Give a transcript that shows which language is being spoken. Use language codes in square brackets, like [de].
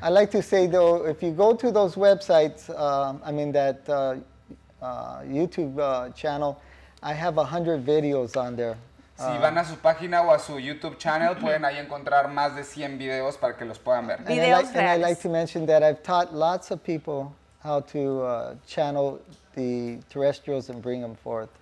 [en] I like to say, though, if you go to those websites, that YouTube channel, I have 100 videos on there. [es] Si van a su página o a su YouTube channel, pueden ahí encontrar más de 100 videos para que los puedan ver. [en] And I like to mention that I've taught lots of people how to channel the terrestrials and bring them forth.